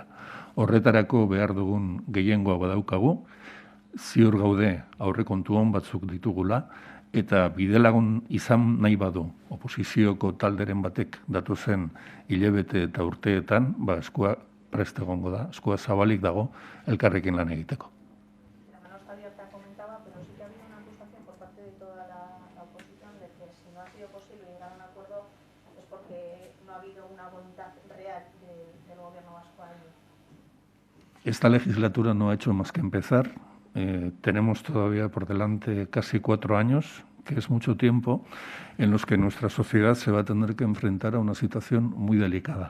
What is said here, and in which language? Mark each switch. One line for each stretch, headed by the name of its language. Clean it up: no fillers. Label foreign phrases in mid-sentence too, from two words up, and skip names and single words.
Basque: Horretarako behar dugun gehiengoa badaukagu, ziur gaude aurrekontu hon batzuk ditugula, eta bidelagun izan nahi badu oposizioko talderen batek datozen hilabete eta urteetan, eskua prest egongo da, eskua zabalik dago elkarrekin lan egiteko.
Spanish: La mano está abierta, comentaba, pero sí que ha habido una acusación por parte de toda la oposición de que si no ha sido posible llegar a un acuerdo es porque no ha habido una voluntad real del gobierno vasco a ello. Esta legislatura no ha hecho más que empezar. Tenemos todavía por delante casi 4 años, que es mucho tiempo, en los que nuestra sociedad se va a tener que enfrentar a una situación muy delicada.